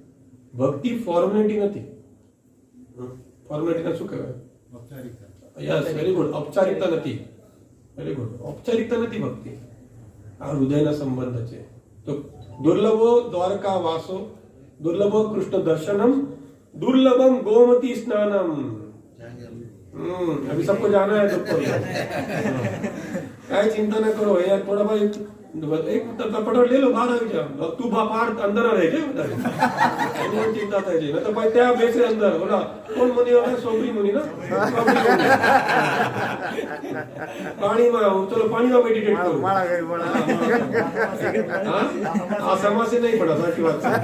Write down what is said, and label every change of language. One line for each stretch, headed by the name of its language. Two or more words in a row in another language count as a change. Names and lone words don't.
Gujarati: ભક્તિ ફોર્મેલિટી નથી. ફોર્મેલિટી શું કહેવાય?
English: yes, very good.
Gujarati: ઔપચારિકતા નથી.
English: very good.
Gujarati: ઔપચારિકતા નથી ભક્તિ, આ હૃદયના સંબંધ છે.
Sanskrit: તો દુર્લભો દ્વારકા વાસો, દુર્લભો કૃષ્ણ દર્શનમ, दुर्लभम गोमती स्नानम।
Hindi: अभी सबको जाना है सबको। क्या चिंता न करो यार, थोड़ा भाई एक पटोर ले लो, बाहर
Gujarati: આવી જાવ, તું બાપાર અંદર રહે છે બધા એની ચિંતા થાય છે. ન તો ભાઈ ત્યાં બેસે અંદર, ઓલા કોણ મુનિ હોય, સોબરી મુનિ ના પાણીમાં, ચલો પાણીમાં મેડિટેટ કરો, આ સમાસી નહીં પડે, સાચી વાત છે.